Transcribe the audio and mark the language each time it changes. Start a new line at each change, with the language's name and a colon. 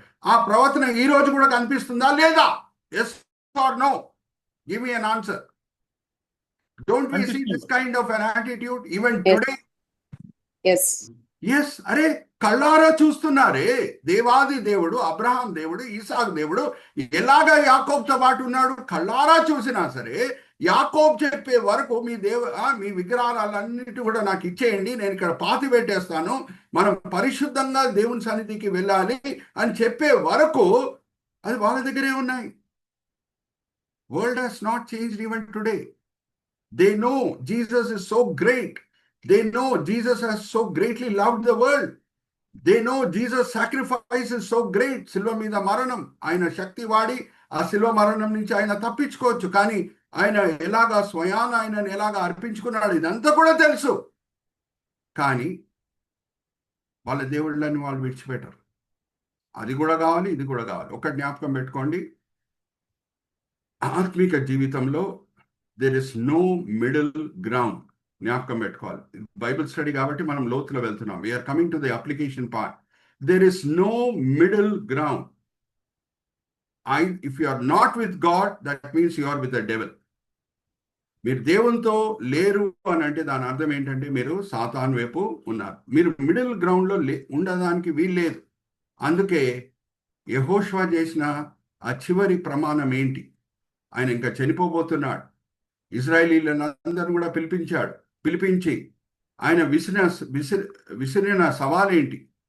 Telugu: ఆ ప్రవర్తన ఈ రోజు కూడా కనిపిస్తుందా లేదా?
English: Yes or no? Give me an answer. Don't we see this kind of an attitude even today? Yes.
Telugu: అరే, కళ్ళారా చూస్తున్నారే, దేవాది దేవుడు, అబ్రహాం దేవుడు, ఈసాక్ దేవుడు ఎలాగా యాకోబుతో పాటు ఉన్నాడు. కళ్ళారా చూసినా సరే యాకోబు చెప్పే వరకు మీ విగ్రహాలన్నిటి కూడా నాకు ఇచ్చేయండి, నేను ఇక్కడ పాతి పెట్టేస్తాను, మనం పరిశుద్ధంగా దేవుని సన్నిధికి వెళ్ళాలి అని చెప్పే వరకు అది వాళ్ళ దగ్గరే ఉన్నాయి.
English: World has not changed even today. They know Jesus is so great. They know Jesus has so greatly loved the world. They know Jesus' sacrifice is so great.
Telugu: శిలువ మీద మరణం, ఆయన శక్తి వాడి ఆ శిలువ మరణం నుంచి ఆయన తప్పించుకోవచ్చు. కానీ ఆయన ఎలాగా స్వయాన ఆయనను ఎలాగా అర్పించుకున్నాడు ఇదంతా కూడా తెలుసు. కానీ వాళ్ళ దేవుళ్ళని వాళ్ళు విడిచిపెట్టరు. అది కూడా కావాలి, ఇది కూడా కావాలి. ఒక జ్ఞాపకం పెట్టుకోండి, ఆత్మిక జీవితంలో
English: there is no middle ground.
Telugu: జ్ఞాపకం పెట్టుకోవాలి. బైబిల్ స్టడీ కాబట్టి మనం లోతులో వెళ్తున్నాం.
English: We're coming to the application part. there is no middle ground. If you are not with God, that means you are with the devil.
Telugu: మీరు దేవునితో లేరు అని అంటే దాని అర్థం ఏంటంటే మీరు సాతాను వైపు ఉన్నారు. మీరు మిడిల్ గ్రౌండ్లో ఉండడానికి వీల్లేదు. అందుకే యెహోషువ చేసిన ఆ చివరి ప్రమాణం ఏంటి? ఆయన ఇంకా చనిపోబోతున్నాడు. ఇశ్రాయేలీలందరూ కూడా పిలిపించి ఆయన విసిరిన సవాలేంటి?